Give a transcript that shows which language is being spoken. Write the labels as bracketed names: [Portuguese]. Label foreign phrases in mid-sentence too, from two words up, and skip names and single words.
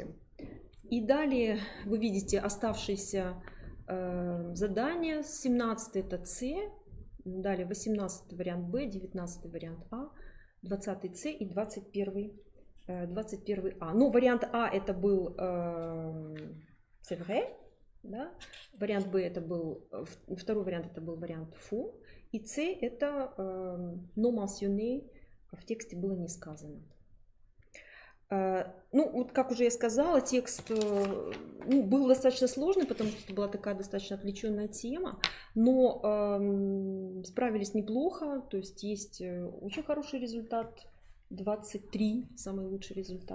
[Russian] И далее вы видите оставшиеся задания. 17 это С, далее 18 вариант Б, 19 вариант А, 20 С и 21 А. Но вариант А это был [French] c'est vrai, [Russian] да? Вариант Б это был, второй вариант это был вариант фу. И С это [French] non mentionné, [Russian] в тексте было не сказано. Ну, вот как уже я сказала, текст был достаточно сложный, потому что это была такая достаточно отвлеченная тема, но справились неплохо, то есть есть очень хороший результат, 23, самый лучший результат.